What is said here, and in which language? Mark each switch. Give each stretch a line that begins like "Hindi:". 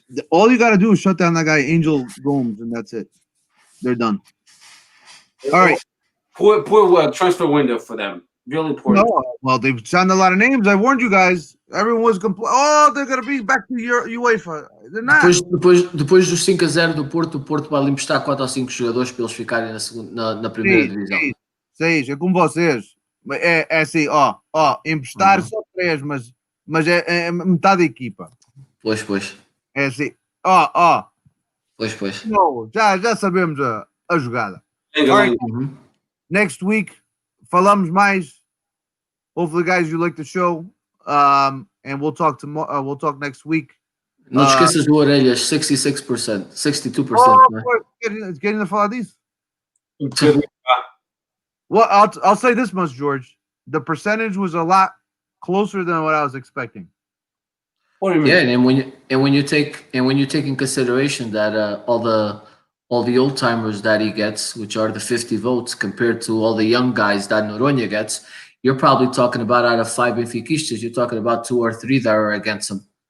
English: All you got to do is shut down that guy, Angel Gomes, and that's it. They're done. All right. Poor transfer window for them. Really important. No, well, they've signed a lot of names. I warned you guys. Everyone was complaining. Oh, they're going to be back to UEFA. They're not.
Portuguese: Depois dos 5-0 do Porto, o Porto vai emprestar 4 ou 5 jogadores para eles ficarem na primeira divisão. Seis, é com vocês. É assim, emprestar só 3, mas é metade da equipa. Pois. É assim, Pois. Não, já sabemos a jogada.
English: Right. Next week,
Portuguese: falamos mais.
English: Hopefully, guys, you like the show. And we'll talk tomorrow. We'll talk next week.
Portuguese: Não te esqueças do Orelhas, 66%, 62%.
English: Getting the
Portuguese: falar disso.
English: Well, I'll say this much, George. The percentage was a lot closer than what I was expecting. What do you mean? Yeah, and when you take in consideration that all the old timers that he gets, which are the 50 votes, compared to all the young guys that Noronha gets, you're probably talking about out of 5 Benfiquistas, you're talking about 2 or 3 that are against him.